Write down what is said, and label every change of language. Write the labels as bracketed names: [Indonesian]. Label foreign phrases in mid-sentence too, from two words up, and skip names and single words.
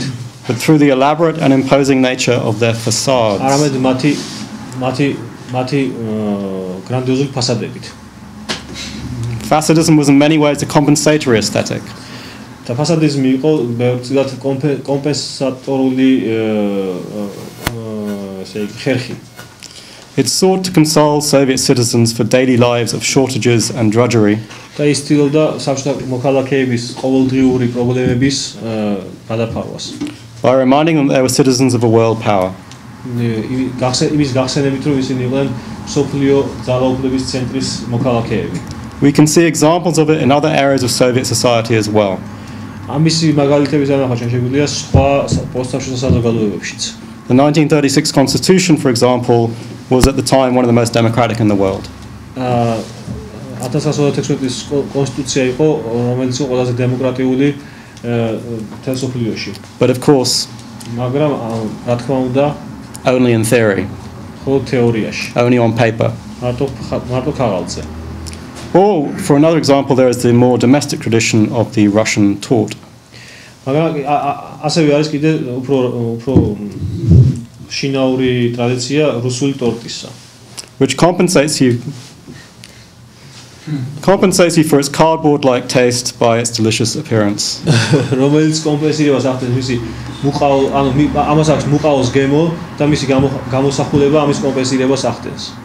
[English] but through the elaborate and imposing nature of their facades. [Georgian] არამედ მათი გრანდიოზული ფასადებით. [English] Facadism was in many ways a compensatory aesthetic. [Georgian] და ფასადიზმი იყო ბევრწილად კომპენსატორული ხერხი. [English] It sought to console Soviet citizens for daily lives of shortages and drudgery. [Georgian] და ის ცდილობდა საბჭოთა მოქალაქეების ყოველდღიური პრობლემების გადაფარვას. [English] By reminding them they were citizens of a world power. [Georgian] იმის გახსენებით რომ ისინი იყვნენ მსოფლიო ძალაუფლების ცენტრის მოქალაქეები. [English] We can see examples of it in other areas of Soviet society as well. [Georgian] ამისი მაგალითების განახორციელება შეგვიძლია სხვა პოსტსაბჭოთა საზოგადოებებშიც. [English] The 1936 Constitution, for example, was at the time one of the most democratic in the world. [Georgian] 1936 წლის კონსტიტუცია იყო, რომელიც იყო ყველაზე დემოკრატიული თელსოფლიოში. [English] But of course, [Georgian] მაგრამ რა თქმა უნდა, [English] only in theory. [Georgian] მხოლოდ თეორიაში. [English] Only on paper. [Georgian] მარტო ქაღალდზე. [English] Or, for another example, there is the more domestic tradition of the Russian tort. [Georgian] მაგრამ ასევე არის კიდე უფრო შინაური ტრადიცია რუსული ტორტისა. [English] Which compensates you for its cardboard-like taste by its delicious appearance. [Georgian] რომელიც კომპენსირებას ახდენს მისი ამას აქვს მუყაოს გემო და მისი გამოსახულება ამის კომპენსირებას ახდენს.